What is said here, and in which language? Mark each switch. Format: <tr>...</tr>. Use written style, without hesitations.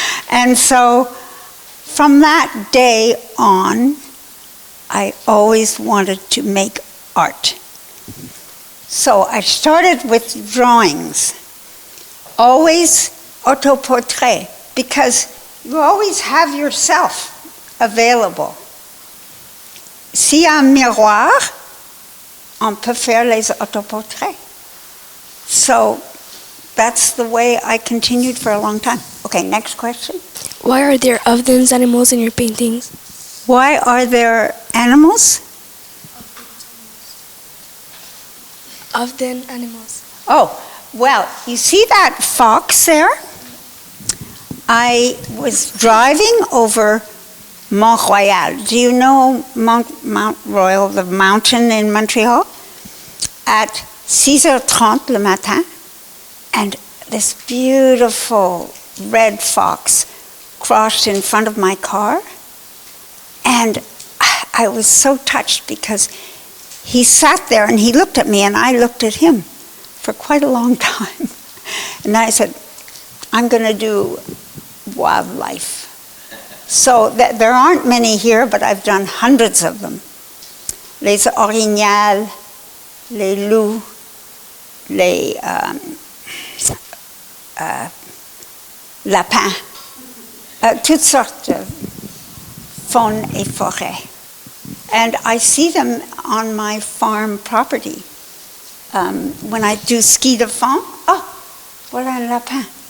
<en>And so, from that day on, I always wanted to make art. So I started with drawings, always autoportrait, because you always have yourself available.</en> <fr>S'il y a un miroir, on peut faire les autoportraits.</fr> <en>So that's the way I continued for a long time. Okay, next question. Why are there ovens animals in your paintings? Why are there animals? Ovden animals. Oh, well, you see that fox there? I was driving over Mont Royal. Do you know Mount Royal, the mountain in Montreal? At 6h30</en> <fr>le matin,</fr> <en>and this beautiful red fox crossed in front of my car, and I was so touched because he sat there and he looked at me and I looked at him for quite a long time. And I said, I'm going to do wildlife. So there aren't many here, but I've done hundreds of them.</en> <fr>Les orignals, les loups, les lapins, toutes sortes de faune et forêt.</fr> <en>And I see them on my farm property. When I do</en> <fr>ski de fond, oh, voilà un lapin.</fr>